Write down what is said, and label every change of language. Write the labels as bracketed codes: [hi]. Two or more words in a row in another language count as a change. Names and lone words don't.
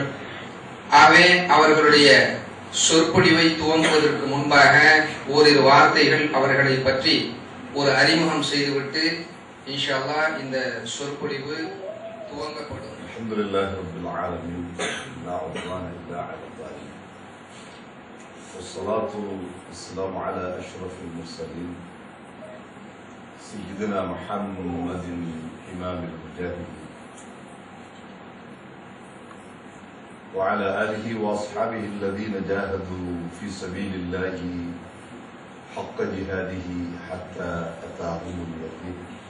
[ta] ஆகவே அவர்களுடைய சொற்பொழிவை துவங்குவதற்கு முன்பாக ஓரிரு வார்த்தைகள் அவர்களை பற்றி ஒரு அறிமுகம் செய்துவிட்டு [ar] إن شاء الله [ta] இந்த சொற்பொழிவு துவங்கப்படும். [ar] الحمد لله رب العالمين لا عدوان إلا على الظالمين والصلاة والسلام على أشرف المرسلين سيدنا محمد إمام المجاهدين وعلى آله وأصحابه الذين جاهدوا في سبيل الله حق جهاده حتى أتاهم اليقين.